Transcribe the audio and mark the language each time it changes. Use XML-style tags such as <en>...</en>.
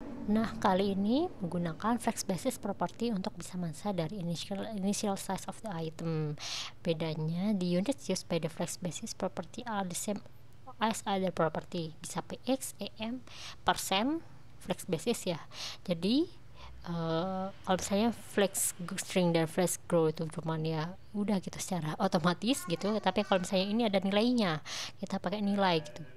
<id>Nah, kali ini menggunakan flex basis property untuk bisa men-set dari</id> <en>initial size of the item.</en> <id>Bedanya,</id> <en>the units used by the flex basis property are the same as other property.</en> <id>Bisa px, em, persen, flex basis ya. Jadi kalau misalnya flex string dan flex grow itu cuman ya udah gitu secara otomatis gitu, tapi kalau misalnya ini ada nilainya, kita pakai nilai gitu.</id>